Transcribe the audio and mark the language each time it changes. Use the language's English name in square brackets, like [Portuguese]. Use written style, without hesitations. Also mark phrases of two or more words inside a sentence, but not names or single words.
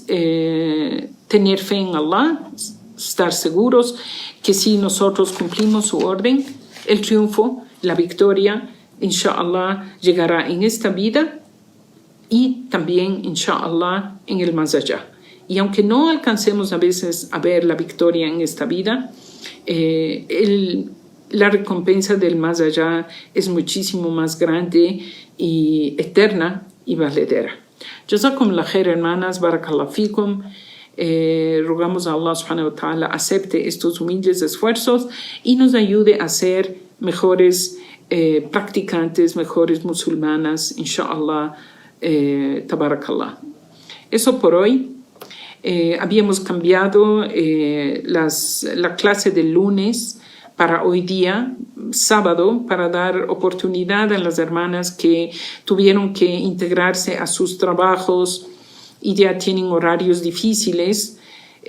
[Spanish] Tener fe en Allah, estar seguros que si nosotros cumplimos su orden, el triunfo, la victoria, inshallah, llegará en esta vida y también, inshallah, en el más allá. Y aunque no alcancemos a veces a ver la victoria en esta vida, la recompensa del más allá es muchísimo más grande y eterna y valedera. [Arabic] جزاكم الله خير, hermanas, بارك الله فيكم. [Spanish] Rogamos a Allah [Arabic] سبحانه وتعالى [Spanish] acepte estos humildes esfuerzos y nos ayude a ser mejores practicantes, mejores musulmanas, [Arabic] إن شاء الله، تبارك الله. [Spanish] Eso por hoy. Habíamos cambiado la clase del lunes para hoy día, sábado, para dar oportunidad a las hermanas que tuvieron que integrarse a sus trabajos y ya tienen horarios difíciles.